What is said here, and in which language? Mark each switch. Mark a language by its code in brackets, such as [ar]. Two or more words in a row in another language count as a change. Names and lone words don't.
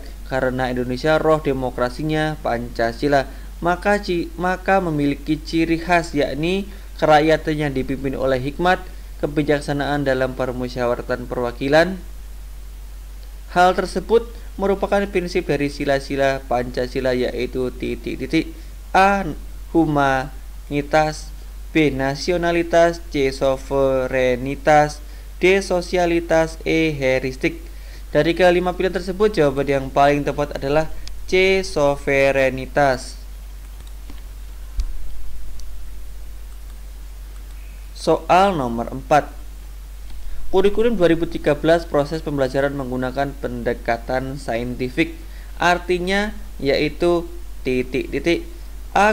[id] Karena Indonesia roh demokrasinya Pancasila, maka memiliki ciri khas, yakni kerakyatan yang dipimpin oleh hikmat, kebijaksanaan dalam permusyawaratan perwakilan. Hal tersebut merupakan prinsip dari sila-sila Pancasila, yaitu A. Humanitas, B. Nasionalitas, C. Soverenitas, D. Sosialitas, E. Heuristik. Dari kelima pilihan tersebut, jawaban yang paling tepat adalah C. Soverenitas. Soal nomor 4, kurikulum 2013 proses pembelajaran menggunakan pendekatan saintifik, artinya yaitu A.